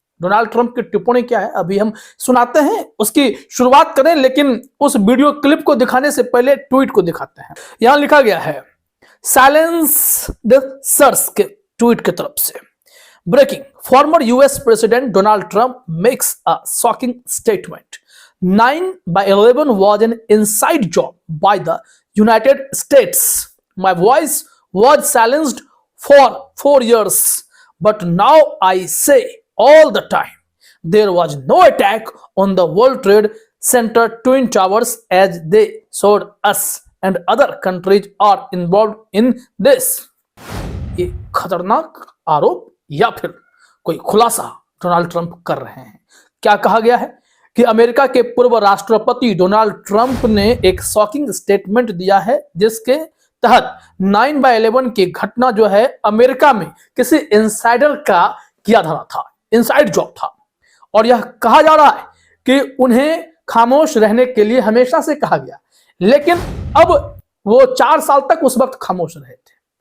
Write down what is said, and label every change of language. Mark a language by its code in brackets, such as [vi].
[hi] Donald Trump की टिप्पणी क्या है अभी हम सुनाते हैं, उसकी शुरुआत करें, लेकिन उस वीडियो क्लिप को दिखाने से पहले ट्वीट को दिखाते हैं। यहां लिखा गया है साइलेंस द सर्स के ट्वीट की तरफ से, [en] Breaking, former US president Donald Trump makes a shocking statement. 9/11 was an inside job by the United States. My voice was silenced for 4 years, but now I say all the time, there was no attack on the World Trade Center Twin Towers as they showed us, and other countries are involved in this. [hi] ये खतरनाक आरोप या फिर कोई खुलासा Donald Trump कर रहे हैं। क्या कहा गया है कि अमेरिका के पूर्व राष्ट्रपति डोनाल्ड ट्रंप ने एक शॉकिंग स्टेटमेंट दिया है जिसके तहत 9/11 की घटना जो है अमेरिका में किसी इनसाइडर का किया धरा था, इनसाइड जॉब था, और यह कहा जा रहा है कि उन्हें खामोश रहने के लिए हमेशा से कहा गया, लेकिन अब वो 4 साल तक उस वक्त खामोश रहे थे।